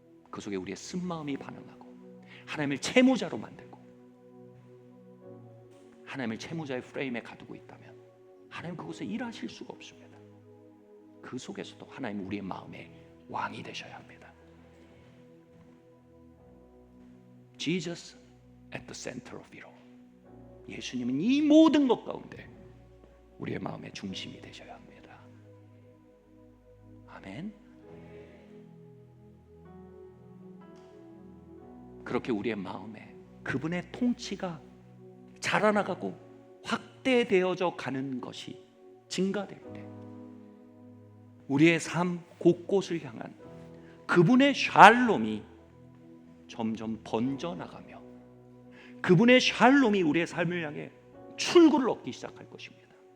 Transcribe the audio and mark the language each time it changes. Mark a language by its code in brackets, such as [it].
[ko] 그 속에 우리의 쓴마음이 반응하고 하나님을 채무자로 만들고 하나님을 채무자의 프레임에 가두고 있다면 하나님 그곳에 일하실 수가 없습니다. 그 속에서도 하나님 우리의 마음의 왕이 되셔야 합니다. [en] Jesus at the center of it all. [ko] 예수님은 이 모든 것 가운데 우리의 마음의 중심이 되셔야 합니다. 아멘. 그렇게 우리의 마음에 그분의 통치가 자라나가고 확대되어져 가는 것이 증가될 때 우리의 삶 곳곳을 향한 그분의 샬롬이 점점 번져나가며 그분의 샬롬이 우리의 삶을 향해 출구를 얻기 시작할 것입니다.